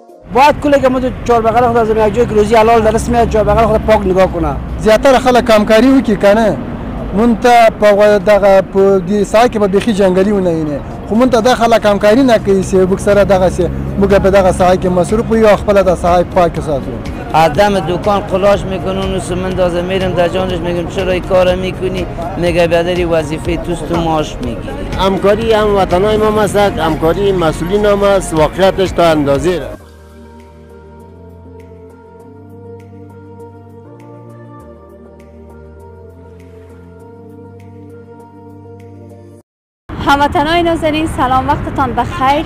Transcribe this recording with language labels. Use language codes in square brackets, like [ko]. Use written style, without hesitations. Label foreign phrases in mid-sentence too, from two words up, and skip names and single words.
[fa] باید کلی که مدو چهار بغل خود از یک جای که روزی حلال درست میاد چهار بغل خود پاک نگاه کنه. [ps] زیاتر خلک کامکاری وکړي کنه مونږ ته په دغه په دې ساحه کې به بیخي جنګلي ونه اینه خو مونږ ته دا خلک کامکاری نه کوي چې موږ سره دغسې موږ په دغه ساحه کې مصروف یو خپله د ساحه پاک ساتو. [fa] آدم دکان قلاش میکنه و مندازه میرم در جانش میگم چرا این کار میکنی میگه بدری وظیفه توست و معاش میگیری. همکاری هم وطنای ما است، همکاری مسئولین هم است، واقعیتش تا اندازه. هموطنان نازنین سلام وقتتان بخیر.